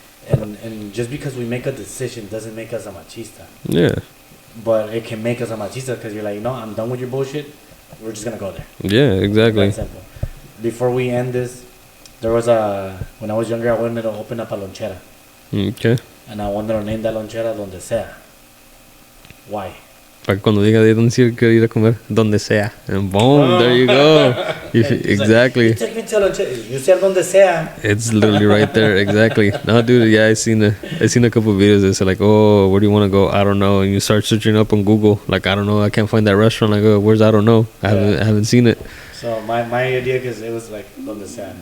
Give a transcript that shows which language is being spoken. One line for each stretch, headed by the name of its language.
English: And just because we make a decision doesn't make us a machista. Yeah. But it can make us a machista because you're like, no, I'm done with your bullshit. We're just gonna go there. Yeah, exactly. That's simple. Before we end this, there was when I was younger, I wanted to open up a lonchera. Okay. And I wanted to name that lonchera Donde Sea. Why?
Spanish: Para que cuando diga de dónde quiero ir a comer, donde sea.
English: And boom, there you go. Exactly. Like, you take me to a lonchera. You said Donde Sea. It's literally right there. Exactly. No, dude. Yeah, I seen a couple of videos that say like, oh, where do you want to go? I don't know. And you start searching up on Google. Like, I don't know. I can't find that restaurant. Like, oh, where's I don't know. I haven't seen it. So my idea, because it was like Donde Sea.